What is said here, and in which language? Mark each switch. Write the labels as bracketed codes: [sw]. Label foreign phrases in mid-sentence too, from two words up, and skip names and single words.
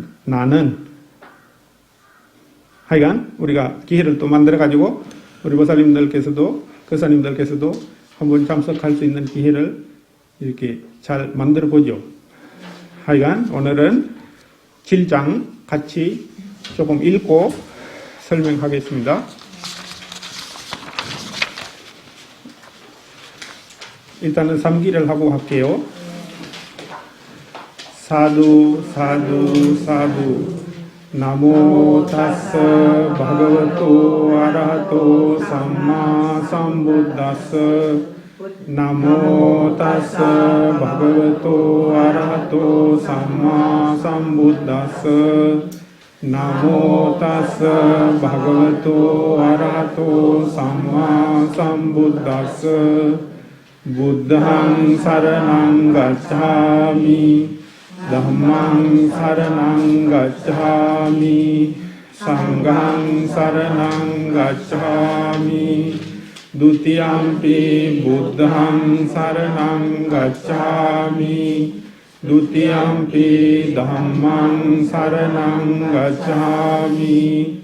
[ko] 나는 하여간 우리가 기회를 또 만들어 가지고 우리 모살님들께서도 거사님들께서도 한번 참석할 수 있는 기회를 이렇게 잘 만들어 보죠. 하여간 오늘은 7장 같이 조금 읽고 설명하겠습니다. 일단은 3기를 하고 할게요. [pi] 사두 사두 사두 나모 타스 바가와토 아라하토 삼마 삼부다스 나모 타스 바가와토 아라하토 삼마 삼부다스 나모 타스 바가와토 아라하토 삼마 삼부다스 부ද්ධං 사르낭 가차미 Dhammang saranang gacchami. Sanghang saranang gacchami. Dutiyampi buddhang saranang gacchami. Dutiyampi dhammang saranang gacchami.